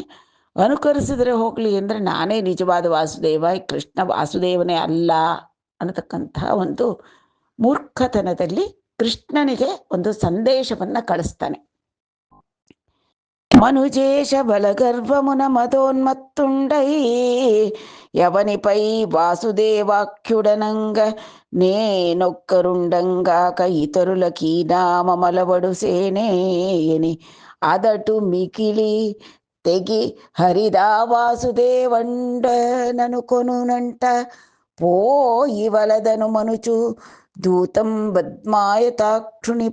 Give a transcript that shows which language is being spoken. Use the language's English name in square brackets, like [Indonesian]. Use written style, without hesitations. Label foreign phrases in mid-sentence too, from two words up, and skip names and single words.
[Kannada] ಅನುಕರಿಸಿದ್ರೆ ಹೋಗಲಿ ಅಂದರೆ ನಾನೇ ನಿಜವಾದ ವಾಸುದೇವ, ಕೃಷ್ಣ ವಾಸುದೇವನೇ ಅಲ್ಲ ಅನ್ನತಕ್ಕಂಥ ಒಂದು ಮೂರ್ಖತನದಲ್ಲಿ ಕೃಷ್ಣನಿಗೆ ಒಂದು ಸಂದೇಶವನ್ನು ಕಳಿಸ್ತಾನೆ. [Telugu] మనుజేశ బలగర్వమున మదోన్మత్తుండై యవనిపై వాసుదేవాఖ్యుడనంగ నేనొక్కరుండంగాక ఇతరులకి నామమలవడు సేనేయని అదటు మికిలి తెగి హరిదా వాసుదేవండననుకొనునంట పోయి వలదను మనుచు దూతం బద్మాయతాక్షుని